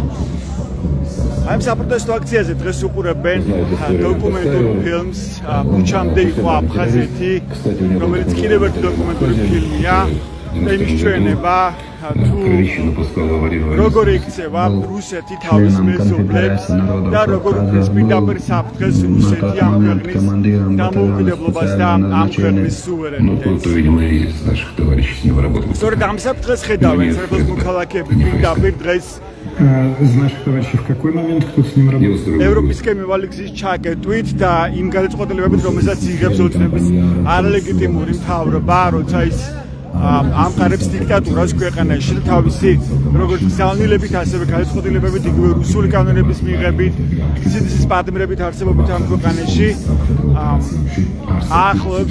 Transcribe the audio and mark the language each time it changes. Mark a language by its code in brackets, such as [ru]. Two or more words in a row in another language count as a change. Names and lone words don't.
[ka] ამ საპროტესტო აქციაზე დღეს უყურებენ დოკუმენტურ ფილმს ქუჩამდე იყო აფხაზეთი, რომელიც კიდევ ერთი დოკუმენტური ფილმია და იმის ჩვენება როგორ იქცევა რუსეთი თავის მეზობლებს და როგორ უქმნის პირდაპირ საფრთხეს რუსეთი ამ ქვეყნის დამოუკიდებლობას და ამ ქვეყნის სუვერენიტეტს. სწორედ ამ საფრთხეს ხედავენ საქართველოს მოქალაქეები პირდაპირ დღეს [ru] из наших товарищей в какой момент кто с ним работает? [ka] ევროპისკენ მივალი გზის ჩაკეტვით და იმ გადაწყვეტილებებით, რომელსაც იღებს ოცნების არლეგიტიმური მთავრობა, როცა ის ამყარებს დიქტატურას ქვეყანაში და თავისი როგორც გზავნილებით, ასევე გადაწყვეტილებებით, იგივე რუსული კანონების მიღებით, სიდისის პატიმრებით არსებობით ამ ქვეყანაში აახლოებს